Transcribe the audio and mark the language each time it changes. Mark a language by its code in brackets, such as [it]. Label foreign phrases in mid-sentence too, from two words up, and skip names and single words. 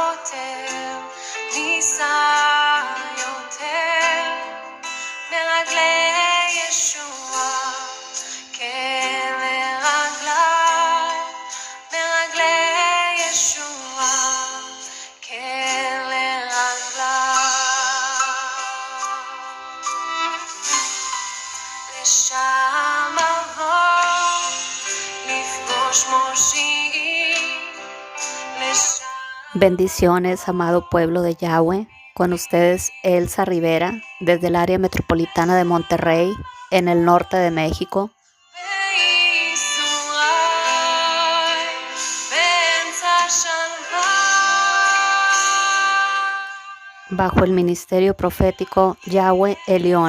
[he] יותר, ניסה יותר, מרגלי ישועה, כן לרגליי, מרגלי ישועה, כן לרגליי. לשם אבוא, לפגוש מושיעים, לשם. [es] Bendiciones, amado pueblo de Yahweh. Con ustedes Elsa Rivera, desde el área metropolitana de Monterrey, en el norte de México. Bajo el ministerio profético Yahweh Elión.